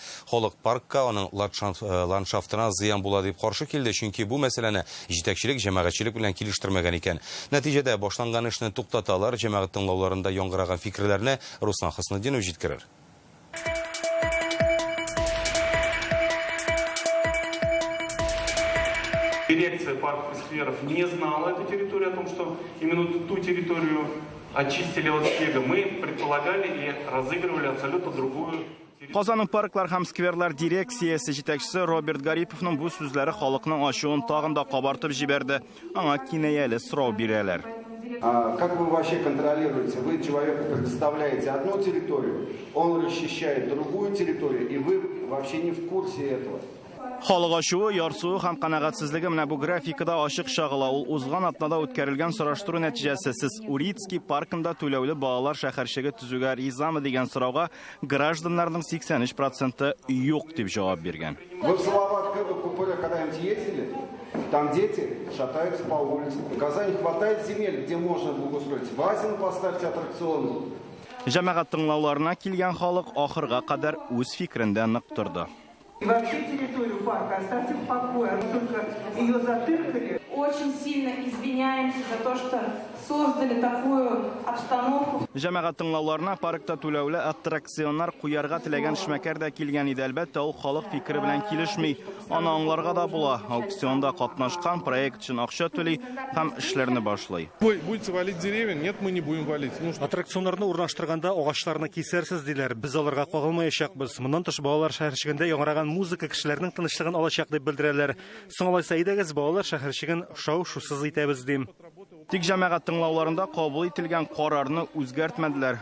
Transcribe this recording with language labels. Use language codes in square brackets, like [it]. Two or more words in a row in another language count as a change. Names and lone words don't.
[tt] Халык паркка, аның ландшафтына зыян була дип каршы килде, чөнки бу мәсьәләне җитәкчелек, җәмәгатьчелек белән килештермәгән икән. Нәтиҗәдә башланган эшне туктаталар. Җәмәгать тыңлауларында яңгыраган фикерләрне Руслан Хөснетдинов җиткерер. [ru] Дирекция парков и скверов не знала эту территорию, о том, что именно ту территорию очистили от снега. Мы предполагали и разыгрывали абсолютно другую. [tt] Казанның парклар һәм скверлар дирекциясе җитәкчесе Роберт Гариповның бу сүзләре халыкның ачуын тагын да кабартып җибәрде. Аңа кинаяле сорау бирәләр. [ru] Как вы вообще контролируете? Вы человеку предоставляете одну территорию, он расчищает другую территорию, и вы вообще не в курсе этого. [tt] Халык ачуы, ярсуы һәм канәгатьсезлеге менә бу графикада ачык шагыла. Ул узган атнада үткәрелгән сораштыру нәтиҗәсе сез Урицкий паркында түләүле балалар шәһәрчеге төзүгә ризамы дигән сорауга гражданнарның 83% юк дип җавап биргән. [ru] Вы в Салават-Купуре когда-нибудь ездили? Там дети шатаются по улице. В Казани хватает земель, где можно благоустроить. Вазин поставьте аттракцион. [tt] Җәмәгать тыңлауларына килгән халык ахырга кадәр үз фикерендә нык торды. [ru] И вообще территорию парка оставьте в покое, мы только ее затыркали. Очень сильно извиняемся за то, что создали такую обстановку. [tt] Җәмәгать тыңлауларына паркта түләүле аттракционнар куярга теләгән эшмәкәр дә килгән иде, әлбәттә ул халык фикере белән килешми. Аны аңларга да була. Аукционда катнашкан, проект өчен акча түли һәм эшләрне башлый. [ru] Будете валить деревья? Нет, мы не будем валить. [tt] Аттракционнарны урнаштырганда агачларны кисәрсез диләр. Без аларга кагылмаячакбыз. Моннан тыш балалар шәһәрчегендә яңгыраган музыка кешеләрнең тынычлыгын алачак дип белдерәләр. Соң алайса идегез балалар шәһәрчеген шау-шусыз итәбез дим. Тик җәмәгать тыңлауларында кабул ителгән карарны үзгәртмәделәр.